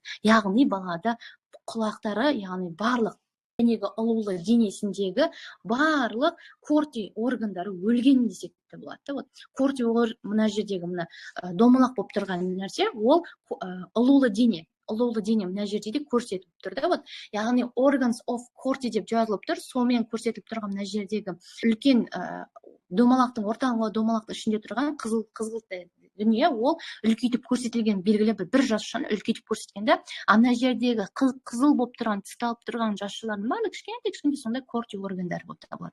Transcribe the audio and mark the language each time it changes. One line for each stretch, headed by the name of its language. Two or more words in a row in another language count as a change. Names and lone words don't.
Kazakh: Яғни балада құлақтары, яғни барлық ұлулы денесіндегі барлық корти органдары өлген десек те болады. Корти мына жердегі домалақ болып тұрған нәрсе, ол ұлулы дене мына жерде де көрсетіп тұрды. Яғни
English: organs of corti
Kazakh: деп жазылып тұр, сонымен көрсетіп тұрған мына жердегі үлкен домалақтың ортаңғы домалақтың ішінде тұрған қызыл дүние, ол үлкейтіп көрсетілген, белгілі бір жасушаны үлкейтіп көрсеткенде, ана жердегі қызыл болып тұрған, тысталып тұрған жасушалардың барлығы кішкентай сондай корти органдар болып табылады.